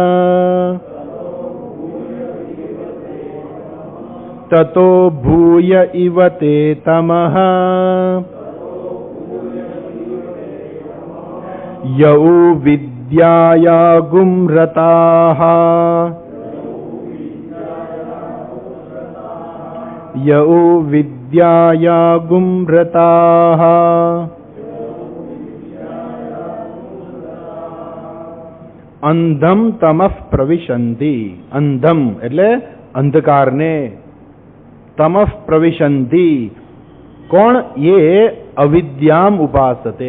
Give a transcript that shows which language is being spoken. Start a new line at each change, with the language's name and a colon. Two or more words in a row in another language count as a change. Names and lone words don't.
Sanskrit: ततो भूय इव ते तमः यौ विद्याया गुम्रताः, यौ विद्याया गुम्रताः. અંધમ તમઃ પ્રવિશન્તિ.
Gujarati: અંધમ એટલે અંધકારને,
Sanskrit: તમઃ પ્રવિશન્તિ
Gujarati: કોણ?
Sanskrit: એ અવિદ્યામ ઉપાસતે.